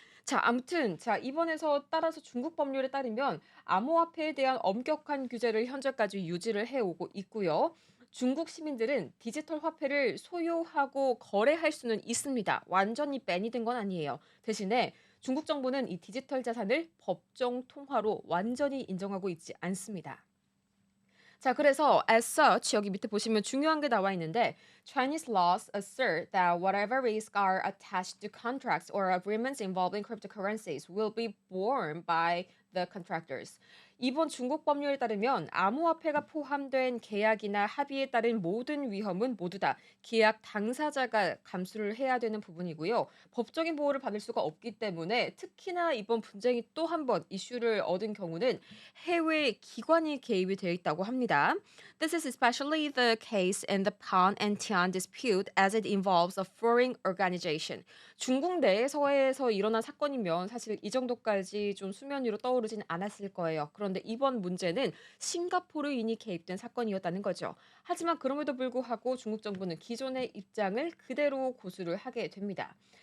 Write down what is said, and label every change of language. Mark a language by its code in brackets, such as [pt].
[ko] 자, 아무튼 자, 이번에서 따라서 중국 법률에 따르면 암호화폐에 대한 엄격한 규제를 현재까지 유지를 해 오고 있고요. 중국 시민들은 디지털 화폐를 소유하고 거래할 수는 있습니다. 완전히 밴이 된 건 아니에요. 대신에 중국 정부는 이 디지털 자산을 법정 통화로 완전히 인정하고 있지 않습니다. 자, 그래서 [en] as such [ko] 여기 밑에 보시면 중요한 게 나와 있는데 [en] Chinese laws assert that whatever risks are attached to contracts or agreements involving cryptocurrencies will be borne by the contractors. [ko] 이번 중국 법률에 따르면 암호화폐가 포함된 계약이나 합의에 따른 모든 위험은 모두 다 계약 당사자가 감수를 해야 되는 부분이고요. 법적인 보호를 받을 수가 없기 때문에 특히나 이번 분쟁이 또 한 번 이슈를 얻은 경우는 해외 기관이 개입이 되어 있다고 합니다. [en] This is especially the case in the Pan and Tian dispute as it involves a foreign organization. [ko] 중국 내에서에서 일어난 사건이면 사실 이 정도까지 좀 수면 위로 떠오르진 않았을 거예요. 그런데 이번 문제는 싱가포르인이 개입된 사건이었다는 거죠. 하지만 그럼에도 불구하고 중국 정부는 기존의 입장을 그대로 고수를 하게 됩니다.